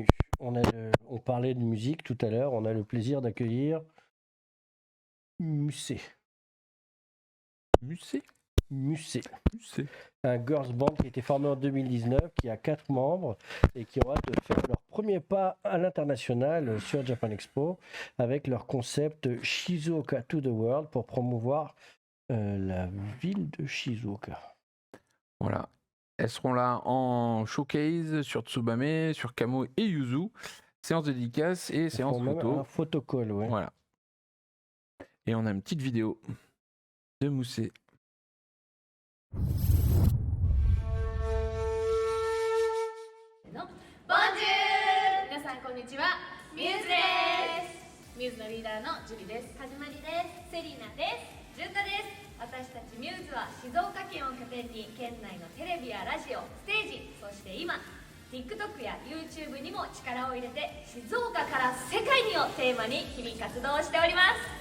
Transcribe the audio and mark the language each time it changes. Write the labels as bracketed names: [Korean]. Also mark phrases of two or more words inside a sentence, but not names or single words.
[French] On parlait de musique tout à l'heure. On a le plaisir d'accueillir Musée. Musée. Un [English] girls band [French] qui a été formé en 2019, qui a 4 membres et qui ont hâte de faire leur premier pas à l'international sur Japan Expo avec leur concept Shizuoka to the World pour promouvoir la ville de Shizuoka. Voilà. Elles seront là en showcase sur Tsubame, sur Kamo et Yuzu. Séance de dédicace et séance photo. Un photocall, ouais. Voilà. Et on a une petite vidéo de Musée. Bonjour! [Japanese] 皆さんこんにちは。ミューズです。ミューズのリーダーのジュリです。はじまりです。セリーナです。ジュンタです。私たちミューズは静岡県を拠点に県内のテレビやラジオ、ステージ、そして今 TikTok や YouTube にも力を入れて静岡から世界にをテーマに日々活動をしております。